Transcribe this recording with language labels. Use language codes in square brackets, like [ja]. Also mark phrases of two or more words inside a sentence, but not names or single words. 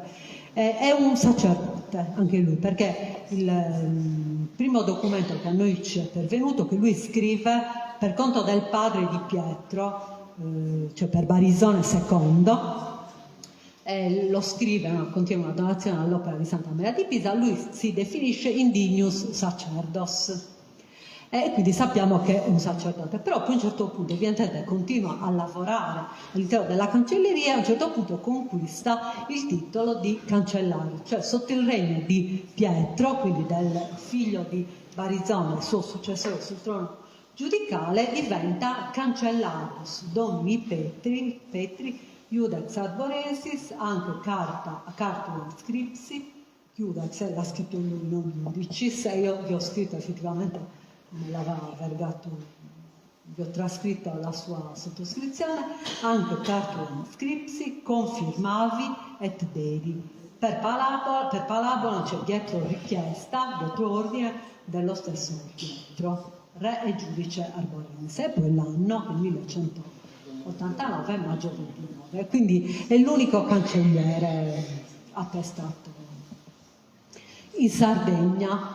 [it] È un sacerdote anche lui, perché il primo documento che a noi ci è pervenuto, che lui scrive per conto del padre di Pietro, cioè per Barisone II, lo scrive, contiene una donazione all'opera di Santa Maria di Pisa. Lui si definisce [la] indignus sacerdos [it] e quindi sappiamo che è un sacerdote, però poi a un certo punto evidentemente continua a lavorare all'interno della cancelleria e a un certo punto conquista il titolo di cancellario, cioè sotto il regno di Pietro, quindi del figlio di Barisone, il suo successore sul trono giudicale, diventa [la] cancellarius domini Petri Iudex arborensis, [it] anche [la] Cartulum scripsi, [it] Iudex l'ha scritto lui, non Iudicis, e io vi ho scritto effettivamente, me l'aveva vergato, vi ho trascritto la sua sottoscrizione, anche [la] Cartulum scripsi, confirmavi et dedi. [it] Per Palabolo c'è dietro richiesta, dietro ordine dello stesso Pietro, re e giudice arborense, e poi l'anno, il 1189, maggio 29, quindi è l'unico cancelliere attestato in Sardegna.